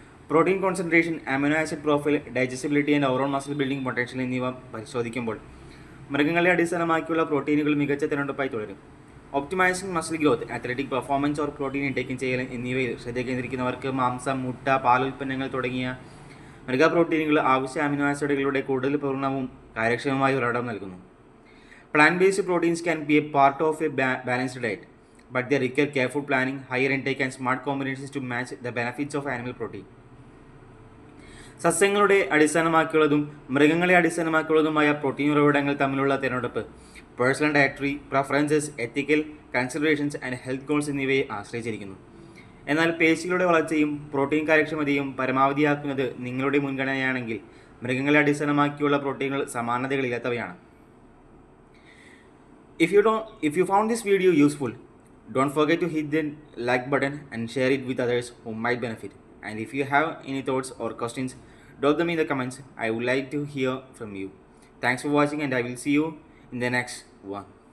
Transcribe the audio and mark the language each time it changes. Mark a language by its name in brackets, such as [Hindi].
[English] protein concentration, amino acid profile, digestibility and overall muscle building potential [Malayalam] എന്നിവ പരിശോധിക്കുമ്പോൾ മൃഗങ്ങളെ അടിസ്ഥാനമാക്കിയുള്ള പ്രോട്ടീനുകൾ മികച്ച തിരഞ്ഞെടുപ്പായി തുടരും. [English] optimising muscle growth, athletic performance or protein [Malayalam] ഇൻടേക്കിംഗ് ചെയ്യൽ എന്നിവയിൽ ശ്രദ്ധ കേന്ദ്രീകരിക്കുന്നവർക്ക് മാംസം, മുട്ട, പാലുൽപ്പന്നങ്ങൾ തുടങ്ങിയ മൃഗ പ്രോട്ടീനുകൾ ആവശ്യ അമിനോ ആസിഡുകളുടെ കൂടുതൽ പൂർണ്ണവും കാര്യക്ഷമമായ ഉറവിടം നൽകുന്നു. [English] Plant based proteins can be a part of a balanced diet, but they require careful planning, higher intake and smart combinations to match the benefits of animal protein. [Malayalam] സസ്യങ്ങളുടെ അടിസ്ഥാനമാക്കിയുള്ളതും മൃഗങ്ങളെ അടിസ്ഥാനമാക്കിയുള്ളതുമായ പ്രോട്ടീൻ ഉറവിടങ്ങൾ തമ്മിലുള്ള തിരഞ്ഞെടുപ്പ് [English] personal dietary preferences, ethical considerations and health goals [Malayalam] എന്നിവയെ ആശ്രയിച്ചിരിക്കുന്നു. എന്നാൽ പേശികളുടെ വളർച്ചയും പ്രോട്ടീൻ കാര്യക്ഷമതയും പരമാവധിയാക്കുന്നത് നിങ്ങളുടെ മുൻഗണനയാണെങ്കിൽ മൃഗങ്ങളെ അടിസ്ഥാനമാക്കിയുള്ള പ്രോട്ടീനുകൾ സമാനതകളില്ലാത്തവയാണ്. [English] If you found this video useful, don't forget to hit the like button and share it with others who might benefit. And if you have any thoughts or questions, drop them in the comments. I would like to hear from you. Thanks for watching, and I will see you in the next one.